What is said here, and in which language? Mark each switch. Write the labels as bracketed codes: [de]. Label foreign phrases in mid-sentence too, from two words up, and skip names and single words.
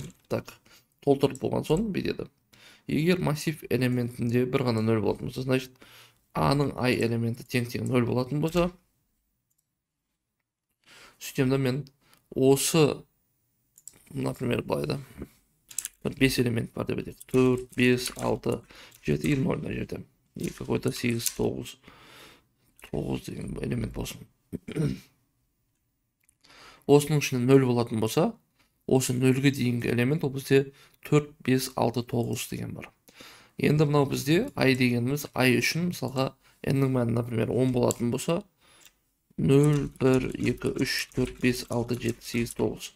[kk] Так, толтырып болған соң бедеді. Егер массив элементінде бір ғана 0 болатын болса, значит a-ның i элементі тең 0 болатын болса, сөйтемді мен осы, например, былайда 5 элемент бар деп едік. 4, 5, 6, 7 и 0 на жерде. [ru] И какой-то [kk] 8, 9 деген элемент болсын. Осының ішінде 0 болатын болса, осы 0-ге дейінгі элемент ол бізде 4, 5, 6, 9 деген бар. Енді мынау бізде i дегеніміз i үшін, мысалға n-нің мәні, например, 10 болатын болса, 0, 1, 2, 3, 4, 5, 6, 7, 8, 9.